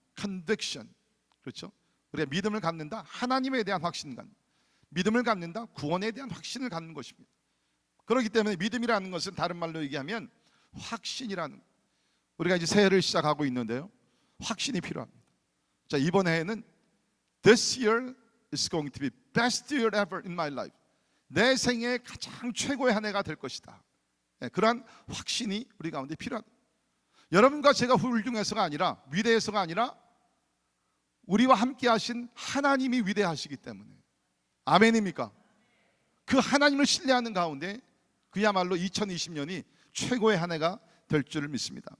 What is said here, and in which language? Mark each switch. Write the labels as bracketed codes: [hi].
[en] conviction. [ko] 그렇죠? 우리가 믿음을 갖는다. 하나님에 대한 확신을 갖는, 믿음을 갖는다. 구원에 대한 확신을 갖는 것입니다. 그렇기 때문에 믿음이라는 것은 다른 말로 얘기하면 확신이라는, 우리가 이제 새해를 시작하고 있는데요, 확신이 필요합니다. 자, 이번 해에는 [en] This year is going to be best year ever in my life. [ko] 내 생애 가장 최고의 한 해가 될 것이다. 그러한 확신이 우리 가운데 필요하다. 여러분과 제가 훌륭해서가 아니라, 위대해서가 아니라 우리와 함께 하신 하나님이 위대하시기 때문에. 아멘입니까? 그 하나님을 신뢰하는 가운데 그야말로 2020년이 최고의 한 해가 될 줄을 믿습니다.